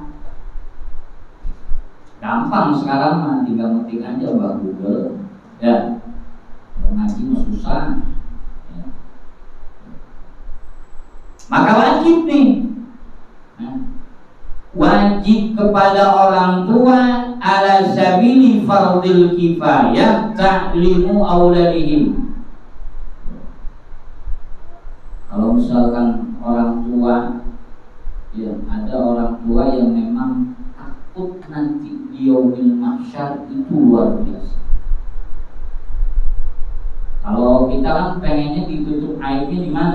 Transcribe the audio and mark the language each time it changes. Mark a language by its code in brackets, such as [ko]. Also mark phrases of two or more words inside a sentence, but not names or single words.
[id] Gampang sekarang mah, tinggal ngetik aja Mbak Google, ya. Ngaji mah susah, ya. Maka wajib nih, wajib kepada orang tua [ar] على سبيل فرض الكفاية تعليم أولادهم. [id] Kalau misalkan orang tua, ya ada orang tua yang memang takut nanti di [ar] يوم المحشر, [id] itu luar biasa. Kalau kita kan pengennya ditutup aibnya di mana?